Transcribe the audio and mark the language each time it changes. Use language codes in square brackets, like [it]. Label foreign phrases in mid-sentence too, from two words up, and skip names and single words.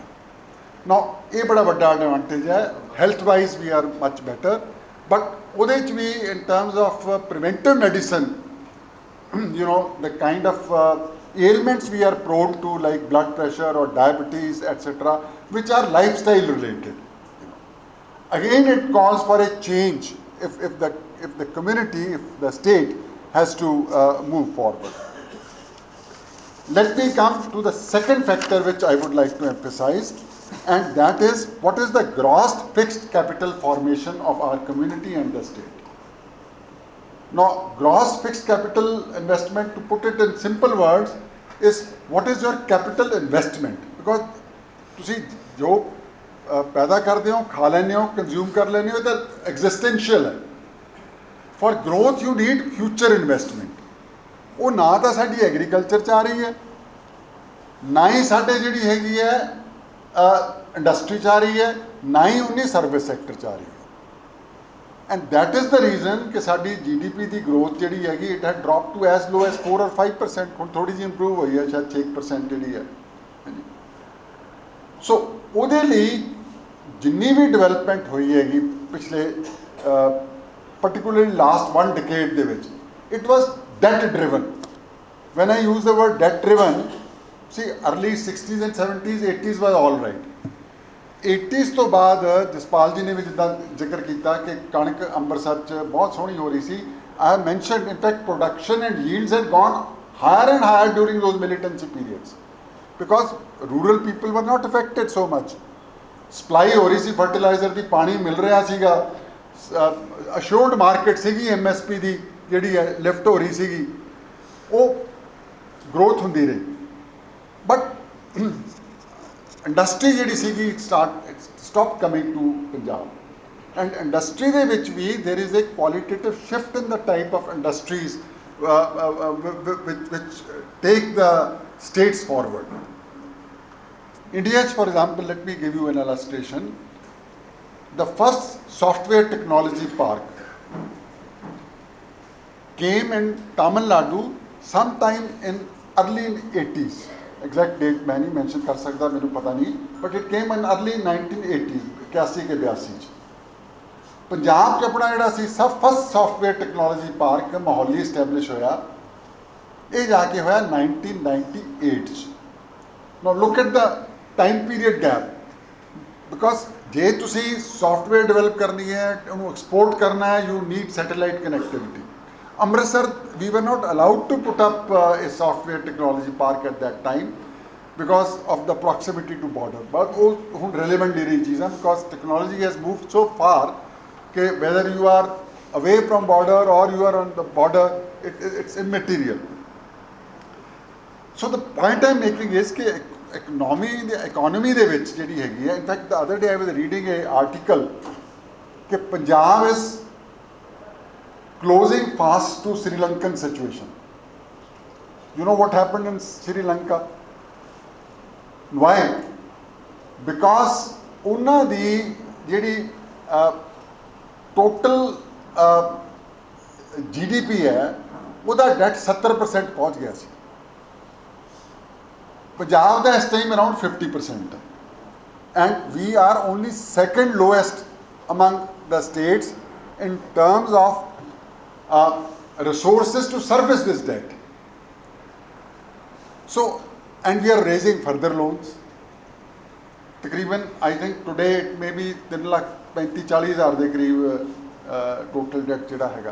[pa] ਨਾ ਇਹ ਬੜਾ ਵੱਡਾ ਐਡਵਾਂਟੇਜ ਹੈ। [en] Health wise we are much better, [pa] ਬਟ ਉਹਦੇ 'ਚ ਵੀ [en] in terms of preventive medicine, you know, the kind of ailments we are prone to like blood pressure or diabetes etc, which are lifestyle related. Again it calls for a change if the community, if the state has to move forward. Let me come to the second factor which I would like to emphasize, and that is what is the gross fixed capital formation of our community and the state. Now gross fixed capital investment, to put it in simple words, is what is your capital investment, because [pa] ਤੁਸੀਂ ਜੋ ਪੈਦਾ ਕਰਦੇ ਹੋ, ਖਾ ਲੈਂਦੇ ਹੋ, ਕੰਜ਼ਿਊਮ ਕਰ ਲੈਂਦੇ ਹੋ, ਤਾਂ ਐਗਜ਼ਿਸਟੈਂਸ਼ੀਅਲ ਹੈ। [en] ਫॉर growth you need future investment. [pa] ਉਹ ਨਾ ਤਾਂ ਸਾਡੀ ਐਗਰੀਕਲਚਰ 'ਚ ਆ ਰਹੀ ਹੈ, ਨਾ ਹੀ ਸਾਡੇ ਜਿਹੜੀ ਹੈਗੀ ਹੈ ਇੰਡਸਟਰੀ 'ਚ ਆ ਰਹੀ ਹੈ, ਨਾ ਹੀ ਉਨੀ [en] service sector [pa] 'ਚ ਆ ਰਹੀ ਹੈ। [en] And that is the reason [pa] ਕਿ ਸਾਡੀ GDP ਦੀ ਗਰੋਥ ਜਿਹੜੀ ਹੈਗੀ [en] it had drop to as low as 4 or 5%. [pa] ਹੁਣ ਥੋੜ੍ਹੀ ਜਿਹੀ ਇੰਪਰੂਵ ਹੋਈ ਹੈ, ਸ਼ਾਇਦ 6% ਜਿਹੜੀ ਹੈ। ਸੋ ਉਹਦੇ ਲਈ ਜਿੰਨੀ ਵੀ ਡਿਵੈਲਪਮੈਂਟ ਹੋਈ ਹੈਗੀ ਪਿਛਲੇ [en] particularly last one decade [pa] ਦੇ ਵਿੱਚ, [en] it was debt driven. When I use the word debt driven, see early 60s and 70s, 80s was all right. [pa] 80s ਤੋਂ ਬਾਅਦ ਜਸਪਾਲ ਜੀ ਨੇ ਵੀ ਜਿੱਦਾਂ ਜ਼ਿਕਰ ਕੀਤਾ ਕਿ ਕਣਕ ਅੰਮ੍ਰਿਤਸਰ 'ਚ ਬਹੁਤ ਸੋਹਣੀ ਹੋ ਰਹੀ ਸੀ, [en] I have mentioned, in fact, production and yields had gone higher and higher during those militancy periods because rural people were not affected so much. [pa] Supply ਹੋ ਰਹੀ ਸੀ ਫਰਟੀਲਾਈਜ਼ਰ ਦੀ, ਪਾਣੀ ਮਿਲ ਰਿਹਾ ਸੀਗਾ, [en] assured market [pa] ਸੀਗੀ, MSP ਦੀ ਜਿਹੜੀ ਹੈ ਲਿਫਟ ਹੋ ਰਹੀ ਸੀਗੀ, ਉਹ ਗਰੋਥ ਹੁੰਦੀ ਰਹੀ. ਬਟ ਇੰਡਸਟਰੀ ਜਿਹੜੀ ਸੀਗੀ [en] stop coming to Punjab. And industry [pa] ਦੇ ਵਿੱਚ ਵੀ [en] there is a qualitative shift in the type of industries which take the states forward. India, for example, let me give you an illustration. The first software technology park came in Tamil Nadu sometime in early 80s. Exact date [hi] मैं नहीं mention कर सकता, मेरे पता नहीं, [en] but it came in early 1980s, 81 के 82 ਚ. [pa] ਪੰਜਾਬ 'ਚ ਆਪਣਾ ਜਿਹੜਾ ਸੀ [en] first software technology park [pa] ਮੋਹਾਲੀ ਇਸਟੈਬਲਿਸ਼ ਹੋਇਆ, ਇਹ ਜਾ ਕੇ ਹੋਇਆ 1998 'ਚ. [en] Now look at the time period gap, because [pa] ਜੇ ਤੁਸੀਂ ਸੌਫਟਵੇਅਰ ਡਿਵੈਲਪ ਕਰਨੀ ਹੈ, ਉਹਨੂੰ ਐਕਸਪੋਰਟ ਕਰਨਾ ਹੈ, [en] you need satellite connectivity. Amritsar we were not allowed to put up a software technology park at that time because of the proximity to border. [pa] But ਉਹ ਹੁਣ relevant ਨਹੀਂ ਰਹੀ ਚੀਜ਼ਾਂ, [en] because technology has moved so far कि whether you are away from border or you are on the border, it's immaterial. So the point I'm making is कि economy [pa] ਦੇ ਵਿੱਚ ਜਿਹੜੀ ਹੈਗੀ ਹੈ, [en] in fact the other day I was reading a article कि Punjab is closing fast to Sri Lankan situation. You know what happened in Sri Lanka? Why? Because [pa] ਉਹਨਾਂ ਦੀ ਜਿਹੜੀ ਟੋਟਲ GDP ਹੈ, ਉਹਦਾ ਡੈਟ 70% ਪਹੁੰਚ ਗਿਆ ਸੀ. ਪੰਜਾਬ ਦਾ ਇਸ ਟਾਈਮ ਅਰਾਊਂਡ 50% ਹੈ, [en] And we are only second lowest among the states in terms of resources to service this debt. So, and we are raising further loans. [pa] तकरीबन [en] I think today it may be [pa] 3,35,40 हज़ार ਦੇ ਕਰੀਬ [en] total debt [pa] ਜਿਹੜਾ ਹੈਗਾ.